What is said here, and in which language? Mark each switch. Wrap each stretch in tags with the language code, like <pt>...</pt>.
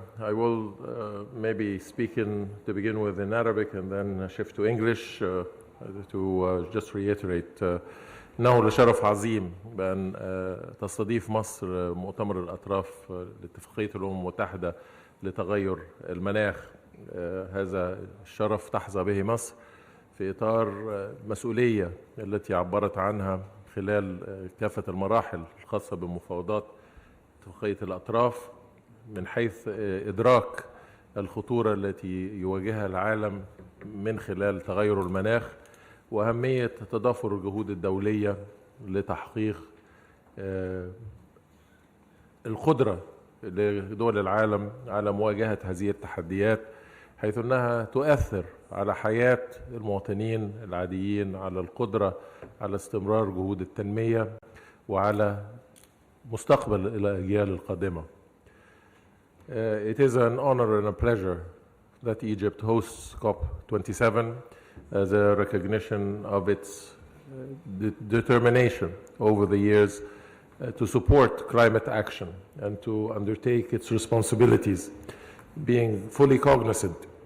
<en>I will maybe speak to begin with in Arabic and then shift to English to just reiterate</en> <ar>إنه لشرف عظيم بأن تستضيف مصر مؤتمر الأطراف لاتفاقية الأمم المتحدة لتغير المناخ. هذا الشرف تحظى به مصر في إطار مسؤولية التي عبرت عنها خلال كافة المراحل الخاصة بمفاوضات اتفاقية الأطراف من حيث إدراك الخطورة التي يواجهها العالم من خلال تغير المناخ وأهمية تضافر الجهود الدولية لتحقيق القدرة لدول العالم على مواجهة هذه التحديات حيث أنها تؤثر على حياة المواطنين العاديين، على القدرة على استمرار جهود التنمية وعلى مستقبل الأجيال القادمة.</ar> <en>It is an honor and a pleasure that Egypt hosts COP27 as a recognition of its determination over the years to support climate action and to undertake its responsibilities, being fully cognizant</en>